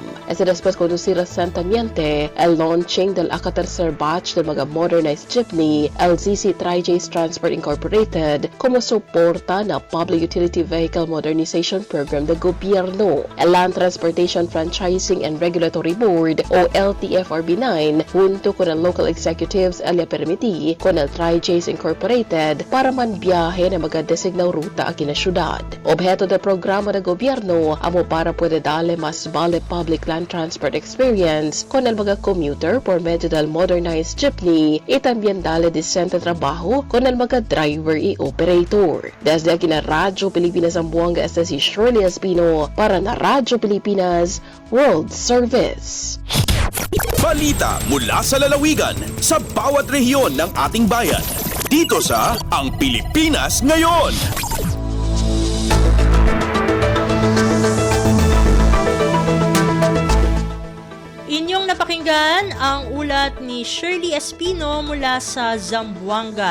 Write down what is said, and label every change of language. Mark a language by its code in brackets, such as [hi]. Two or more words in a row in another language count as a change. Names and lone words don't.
[cbk] Ese después conducir recientemente el launching del tercer batch del mga [en] modernized jeepney [cbk] LZC Tri-J's Transport Incorporated como soporta na Public Utility Vehicle Modernization Program de gobyerno. El Land Transportation Franchising and Regulatory Board o LTFRB9 junto con el local executives el permití con el Tri-J's Incorporated para manbiyahe na mga designaw ruta aquí na syudad. Objeto del programa de gobierno amo para puede darle más vale [en] public land transport experience [cbk] con el mga commuter por medio del [en] modernized jeepney [cbk] y también darle decente trabajo con el mga driver y operator. Desde aquí na Radyo Pilipinas Zamboanga, este si Shirley Espino para na Radyo Pilipinas World Service. [tl] Balita mula sa lalawigan sa bawat rehiyon ng ating bayan. Dito sa Ang Pilipinas Ngayon. Inyong napakinggan ang ulat ni Shirley Espino mula sa Zamboanga.